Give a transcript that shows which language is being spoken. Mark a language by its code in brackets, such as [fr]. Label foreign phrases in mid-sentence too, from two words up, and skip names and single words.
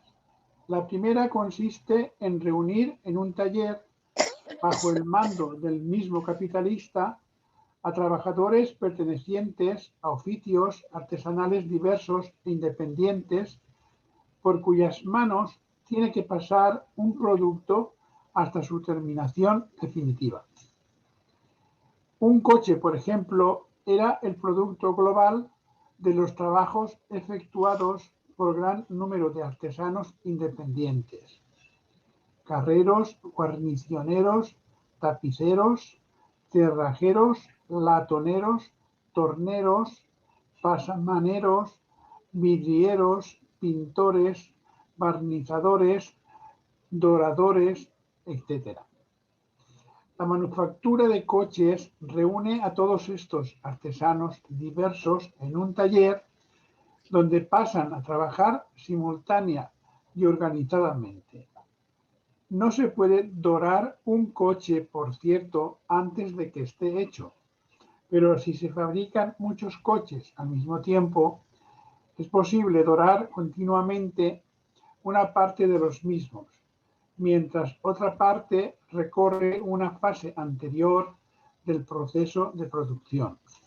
[es] La primera consiste en reunir en un taller, bajo el mando del mismo capitalista, a trabajadores pertenecientes a oficios artesanales diversos e independientes, por cuyas manos tiene que pasar un producto hasta su terminación definitiva. Un coche, por ejemplo, era el producto global de los trabajos efectuados por gran número de artesanos independientes: carreros, guarnicioneros, tapiceros, cerrajeros, latoneros, torneros, pasamaneros, vidrieros, pintores, barnizadores, doradores, etc. La manufactura de coches reúne a todos estos artesanos diversos en un taller donde pasan a trabajar simultánea y organizadamente. No se puede dorar un coche, por cierto, antes de que esté hecho, pero si se fabrican muchos coches al mismo tiempo, es posible dorar continuamente una parte de los mismos, mientras otra parte recorre una fase anterior del proceso de producción.